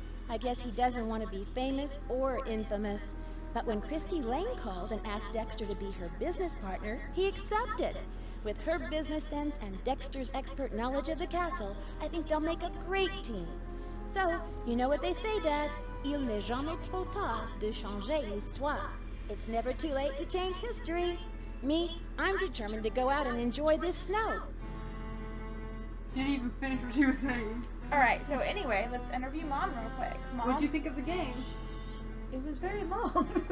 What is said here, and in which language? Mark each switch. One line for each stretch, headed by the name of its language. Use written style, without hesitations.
English: I guess he doesn't want to be famous or infamous. But when Christy Lane called and asked Dexter to be her business partner, he accepted. With her business sense and Dexter's expert knowledge of the castle, I think they'll make a great team. So, you know what they say, Dad?
French: Il n'est jamais trop tard de changer l'histoire.
English: It's never too late to change history. Me, I'm determined to go out and enjoy this snow. Didn't even finish what she was saying. Alright, so anyway, let's interview Mom real quick. Mom? What'd you think of the game? It was very long.